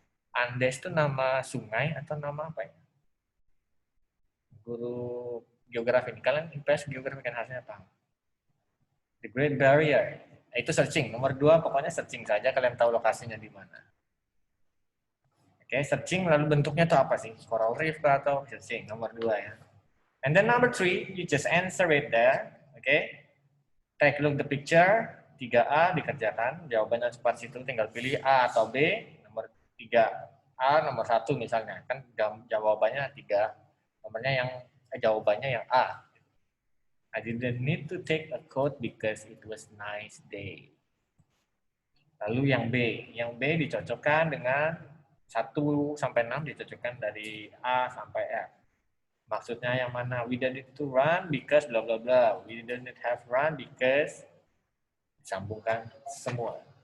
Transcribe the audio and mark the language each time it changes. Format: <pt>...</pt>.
<id>Andes itu nama sungai atau nama apa ya? Guru geografi, kalian IPS geografi kan harusnya paham. The Great Barrier, itu searching. Nomor 2 pokoknya searching saja, kalian tahu lokasinya di mana. Oke, searching lalu bentuknya itu apa sih? Coral Reef atau searching, nomor 2 ya.</id> <en>And then number 3, you just answer it there, okay? Take a look the picture,</en> <id>3A dikerjakan, jawabannya seperti itu, tinggal pilih A atau B, nomor 3A, nomor 1 misalnya, kan jawabannya 3, nomornya yang jawabannya yang A.</id> <en>I didn't need to take a coat because it was nice day.</en> <id>Lalu yang B dicocokkan dengan 1 sampai 6 dicocokkan dari A sampai F. Maksudnya yang mana?</id> <en>We didn't need to run because bla bla bla. We didn't have run because</en> <id>disambungkan semua.</id>